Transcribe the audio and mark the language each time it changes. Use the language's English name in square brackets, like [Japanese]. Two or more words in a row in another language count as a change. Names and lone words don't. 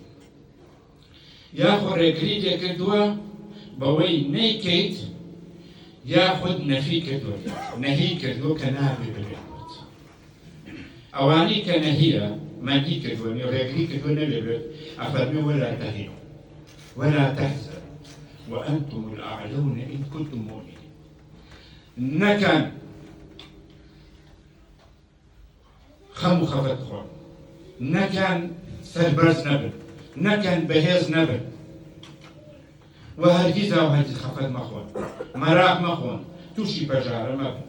[Central Kurdish] یاخۆ ڕێگری لێکردووە بەوەی نەیکەیت، یاخود نەفی کردووە، نەهی کردووە کە نابێ ببێت. ئەوانەی کە نەهیە مەنهی کردووە، ڕێگری کردووە نەبێت، ئەفەرمێ [Arabic] وەلا تەهینوا ولا تحزنوا وأنتم الأعلون إن كنتم مؤمنين. [Central Kurdish] نەکەن خەم و خەفەت خۆن، نەکەن سەربەرز نەبن، نەکەن بەهێز نەبن، و هەرگیز ئەو هەرگیز خەفەت مەخۆن، مەراق مەخۆن، تووشی پەژارە مەبن.